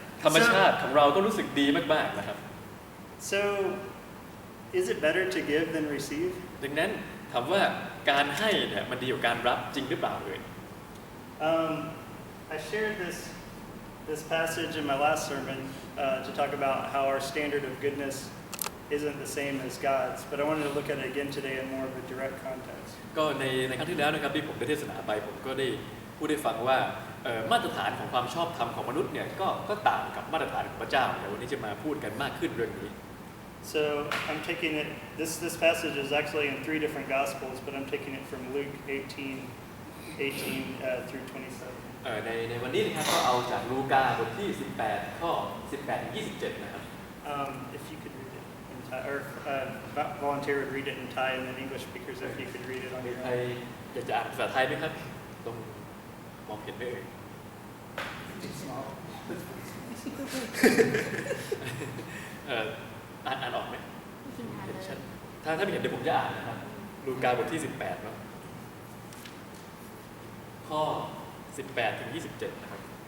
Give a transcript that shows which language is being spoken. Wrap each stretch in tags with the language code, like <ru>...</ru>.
<th>ธรรมชาติของเราก็รู้สึกดีมากๆนะครับ</th> <en>So is it better to give than receive?</en> <th>ดังนั้นถามว่าการให้เนี่ยมันดีกว่าการรับจริงหรือเปล่าเอ่ย</th> <en>I shared this passage in my last sermon to talk about how our standard of goodness isn't the same as God's, but I wanted to look at it again today in more of a direct context.</en> <th>ก็ในครั้งที่แล้วนะครับที่ผมได้เทศนาไปผมก็ได้พูดให้ฟังว่ามาตรฐานของความชอบธรรมของมนุษย์เนี่ยก็ต่างกับมาตรฐานของพระเจ้าแต่วันนี้จะมาพูดกันมากขึ้นเรื่องนี้</th> <en>So I'm taking it. This passage is actually in 3 different Gospels, but I'm taking it from Luke 18 through 27.</en> <th>ในวันนี้นะครับก็เอาจากลูกาบทที่18ข้อ18ถึง27นะครับ</th> <en>If you could read it in Thai, or volunteer would read it in Thai, and then English speakers if you could read it on</en> <th>มี</th> <en>your</en> <th>ใคร</th> <en>own.</en> <th>อยากจะอ่านภาษาไทยไหมครับต้องมองเห็นไหมเอ่ย อ่านออกไหมเห็นชัดถ้าไม่เห็นเดี๋ยวผมจะอ่านนะครับลูกาบทที่18เนาะข้อ18ถึง27นะครับ</th>